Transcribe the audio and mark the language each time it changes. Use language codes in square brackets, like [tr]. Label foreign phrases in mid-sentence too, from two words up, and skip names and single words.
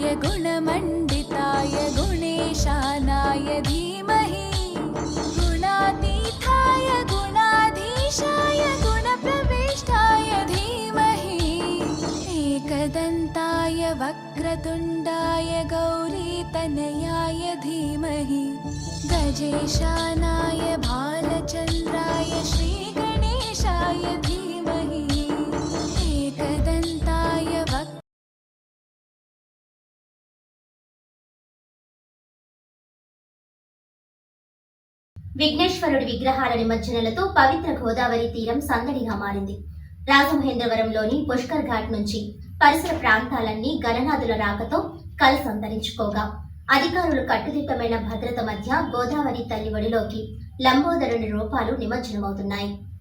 [sa] गुणमण्डिताय गुणेशानाय धीमहि गुणातीताय गुणाधीशाय गुणप्रविष्टाय धीमहि एकदन्ताय वक्रतुण्डाय गौरीतनयाय धीमहि गजेशानाय भालचन्द्राय श्रीगणेशाय धीमहि एकदन्ताय [te] విఘ్నేశ్వరుడి విగ్రహాల నిమజ్జనలతో పవిత్ర గోదావరి తీరం సందడిగా మారింది. రాజమహేంద్రవరంలోని పుష్కర్ ఘాట్ నుంచి పరిసర ప్రాంతాలన్నీ గణనాథుల రాకతో కలసంతరించుకోగా అధికారులు కట్టుదిట్టమైన భద్రత మధ్య గోదావరి తల్లి ఒడిలోకి లంబోదరుని రూపాలు నిమజ్జనమవుతున్నాయి.